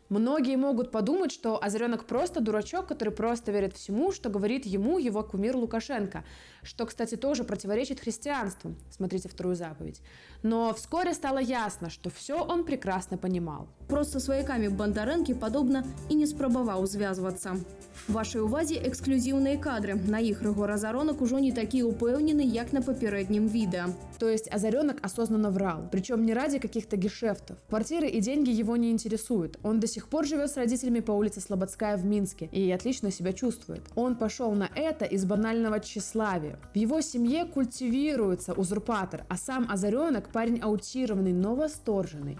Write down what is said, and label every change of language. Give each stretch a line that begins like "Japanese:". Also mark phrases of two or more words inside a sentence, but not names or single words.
Russian: Многие могут подумать, что Озаренок просто дурачок, который просто верит всему, что говорит ему его кумир Лукашенко, что, кстати, тоже противоречит христианству. Смотрите 2-ю заповедь. Но вскоре стало ясно, что все он прекрасно понимал.
Belarusian: Просто свояками Бондаренки подобно і не спрабаваў звязвацца. Вашай увазе эксклюзіўныя кадры. На іх Рыгор Азаронок ужо не такі упэўнены, як на папярэднім відэа.
Russian: То есть Озаренок осознанно врал, причем не ради каких-то гешефтов. Квартиры и деньги его не интересуют. Он до сих пор живет с родителями по улице Слободская в Минске и отлично себя чувствует. Он пошел на это из банального тщеславия. В его семье культивируется узурпатор, а сам Озаренок парень аутированный, но восторженный.